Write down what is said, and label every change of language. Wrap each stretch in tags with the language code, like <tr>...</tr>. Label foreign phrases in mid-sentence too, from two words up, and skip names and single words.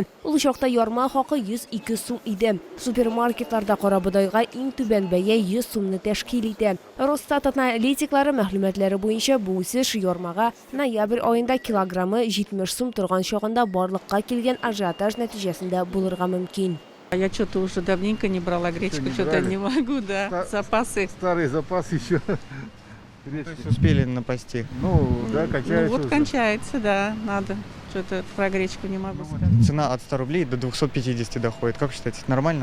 <tt>Ул чакта ярма хакы 102 сум иде. Супермаркетларда карабудайга иң түбән бәя 100 сумны тәшкил итә. Росстат аналитиклары мәгълүматлары буенча бу үсеш ярмага ноябрь аенда килограммы 70 сум торган чагында барлыкка килгән ажиотаж нәтиҗәсендә булырга мөмкин.</tt> <ru>Я что-то уже давненько не брала гречку, что-то не могу, да. Запасы. Старый запас еще. То есть успели напасти? Ну, да, кончается. Ну вот уже. кончается, да, надо. Что-то про гречку не могу сказать. Цена от 100 рублей до 250 доходит. Как считаете, это нормально?</ru>